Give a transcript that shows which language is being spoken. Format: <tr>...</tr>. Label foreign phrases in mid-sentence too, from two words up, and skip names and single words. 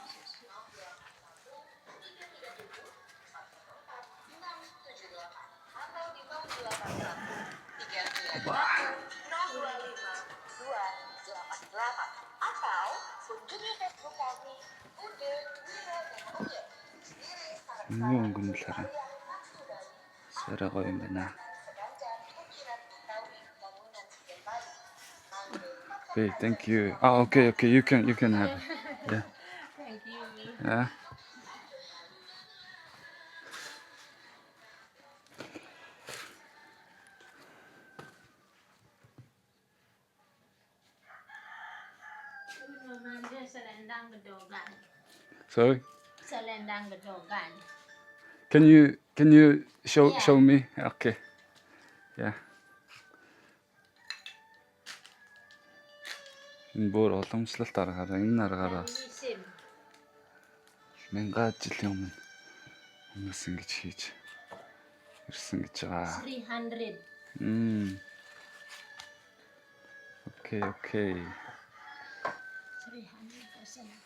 <id>atau kunjungi Facebook kami Ude Wira.</id> <mn>Ini өнгө нь л хараа. Сарай гоё юм байна.</mn> <en>Okay, thank you. Okay. You can have it. Yeah. thank you. Yeah.</en> <id>Namanya selendang gedogan.</id> <en>Sorry.</en> <id>Selendang gedogan.</id> <en>Can you show Yeah. show me? Okay. Yeah.</en> <mn>Энэ бүр уламжлалт аргаараа энэ аргаараа</mn> <pt>Sim.</pt> <mn>мянган жилийн өмнө хүмүүс ингэж хийж ирсэн гэж байгаа. 300.</mn> <en>Okay, okay.</en> <mn>300%.</mn>